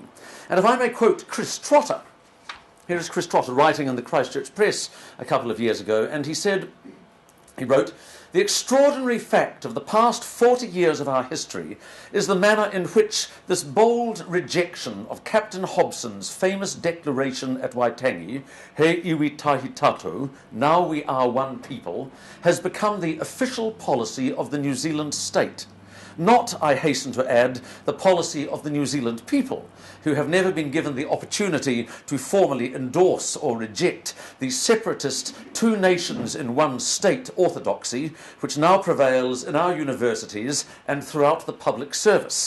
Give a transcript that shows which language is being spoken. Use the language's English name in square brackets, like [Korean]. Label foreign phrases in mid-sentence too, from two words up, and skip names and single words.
[English] And if I may quote Chris Trotter, here is Chris Trotter writing in the Christchurch Press a couple of years ago, and he wrote, "The extraordinary fact of the past 40 years of our history is the manner in which this bold rejection of Captain Hobson's famous declaration at Waitangi, [Māori] He iwi tahi tatou, [English] now we are one people, has become the official policy of the New Zealand state. Not, I hasten to add, the policy of the New Zealand people, who have never been given the opportunity to formally endorse or reject the separatist two nations in one state orthodoxy, which now prevails in our universities and throughout the public service."